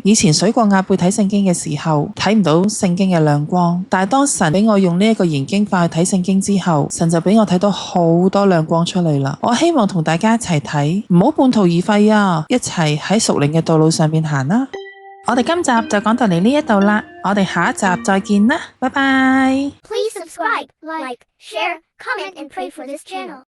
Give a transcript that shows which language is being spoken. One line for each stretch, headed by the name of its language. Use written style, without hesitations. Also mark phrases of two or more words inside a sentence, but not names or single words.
Cantonese: 以前水過鴨背睇聖經嘅時候，睇唔到聖經嘅亮光，但係當神俾我用呢一個研經法去睇聖經之後，神就俾我睇到好多亮光出嚟啦。我希望同大家一齊睇，唔好半途而廢啊！一齊喺屬靈嘅道路上面行啦。我哋今集就講到嚟呢一度啦，我哋下一集再見啦，拜拜。
English: Please subscribe, like, share, comment and pray for this channel.